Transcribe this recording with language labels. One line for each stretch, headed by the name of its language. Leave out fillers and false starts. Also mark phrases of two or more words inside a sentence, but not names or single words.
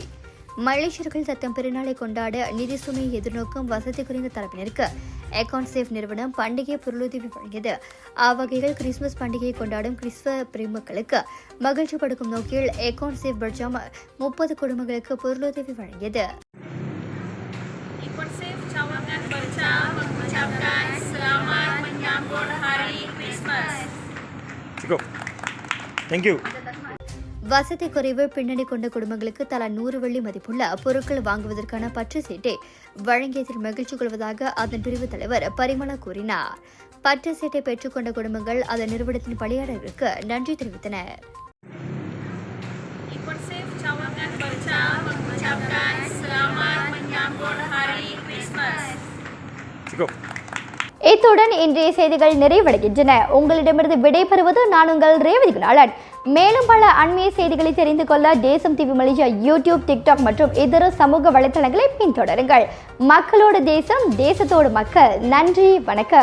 Tamil: மலேசியர்கள் தத்தம் பெருநாளை கொண்டாட நிதி சுமையை எதிர்நோக்கும் வசதி குறைந்த தரப்பினருக்கு எக்கான் சேஃப் நிறுவனம் பண்டிகை பொருளுதவி வழங்கியது. அவ்வகையில் கிறிஸ்துமஸ் பண்டிகையை கொண்டாடும் கிறிஸ்துவ பிரேமக்களுக்கு மகிழ்ச்சி படுக்கும் நோக்கில் எக்கான் சேஃப் பட்சாம் 30 குடும்பங்களுக்கு பொருளுதவி வழங்கியது.
Malay: mengucapkan selamat menyambut Hari Krismas. Cukup.
English: Thank you.
Tamil: வசதி குறைவு பின்னணி கொண்ட குடும்பங்களுக்கு தலா 100 வெள்ளி மதிப்புள்ள பொருட்கள் வாங்குவதற்கான பற்று சீட்டை வழங்கியதில் மகிழ்ச்சி கொள்வதாக அதன் பிரிவு தலைவர் பரிமளா கூறினார். பற்று சீட்டை பெற்றுக்கொண்ட குடும்பங்கள் அதன் நிறுவனத்தின் பணியாளர்களுக்கு நன்றி தெரிவித்தனர்.
Malay: Iporsif cawangan baca mengucapkan selamat menyambut Hari Krismas. Cukup.
Tamil: இத்துடன் இன்றைய செய்திகள் நிறைவடைகின்றன. உங்களிடமிருந்து விடைபெறுவது நான் உங்கள் ரேவதி குணாளன். மேலும் பல அண்மைய செய்திகளை தெரிந்து கொள்ள தேசம் டிவி மலேசியா யூடியூப், டிக்டாக் மற்றும் இதர சமூக வலைத்தளங்களை பின்தொடருங்கள். மக்களோடு தேசம், தேசத்தோடு மக்கள். நன்றி, வணக்கம்.